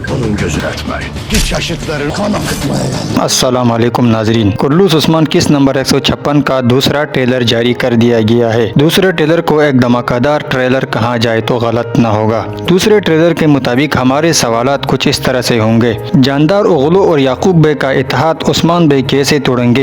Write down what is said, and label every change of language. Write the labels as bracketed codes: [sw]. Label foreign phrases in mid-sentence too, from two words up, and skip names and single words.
[tr] Alın gözünü etmeyin. Hiç yaşıtların kan akıtmaya geldi. [ar] السلام عليكم [hi] नाजरीन। कुर्लूस उस्मान किस नंबर 156 का दूसरा ट्रेलर जारी कर दिया गया है। दूसरे ट्रेलर को एक धमाकेदार ट्रेलर कहा जाए तो गलत न होगा। दूसरे ट्रेलर के मुताबिक हमारे सवालात कुछ इस तरह से होंगे। जानदार ओगलू और याकूब बे का इत्तेहाद उस्मान बे कैसे तोड़ेंगे?